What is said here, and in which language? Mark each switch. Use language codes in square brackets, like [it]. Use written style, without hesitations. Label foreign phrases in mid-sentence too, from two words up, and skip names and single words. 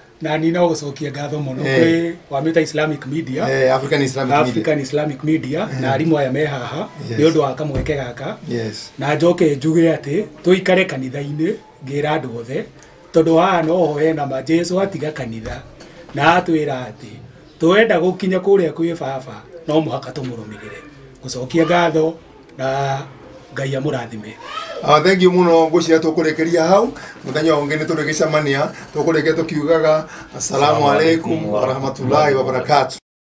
[ki] na ni no gucokia ngatho muno kwi wamita Islamic Media African Islamic Media na arimu aya me haha ni undu wa kamweke gaka na njoke njuge ati tuikare kanitha-ini ngira andu othe tondu haha no ho hena ma Jesu atiga kanitha na atwira ati twenda gukinya kuria kwi baba no muhaka tumurumirire gucokia ngatho na Ngai amurathime. [en] Thank you [ki] muno gucia tukurekeria hau muthenya ungi ni turigicamania tukureke tukiugaga [ar] السلام عليكم ورحمة الله وبركاته.